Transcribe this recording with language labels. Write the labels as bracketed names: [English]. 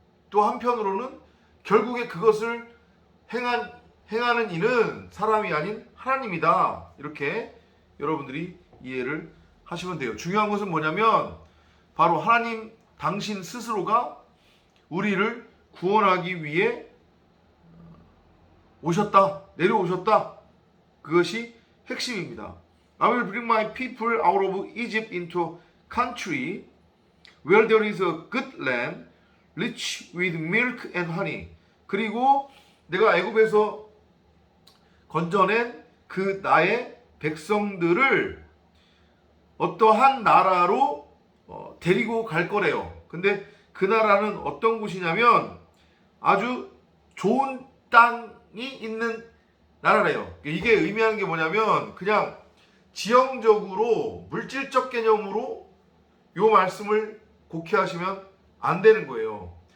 [Korean] 또 한편으로는 결국에 그것을 행하는 이는 사람이 아닌 하나님이다. 이렇게 여러분들이 이해를 하시면 돼요. 중요한 것은 뭐냐면, 바로 하나님 당신 스스로가 우리를 구원하기 위해 내려오셨다. 그것이 핵심입니다. [English] I will bring my people out of Egypt into country where there is a good land, rich with milk and honey. [Korean] 그리고 내가 애굽에서 건져낸 그 나의 백성들을 어떠한 나라로 데리고 갈 거래요. 근데 그 나라는 어떤 곳이냐면 아주 좋은 땅이 있는 나라래요. 이게 의미하는 게 뭐냐면 그냥 지형적으로 물질적 개념으로 요 말씀을 곡해하시면 안 되는 거예요.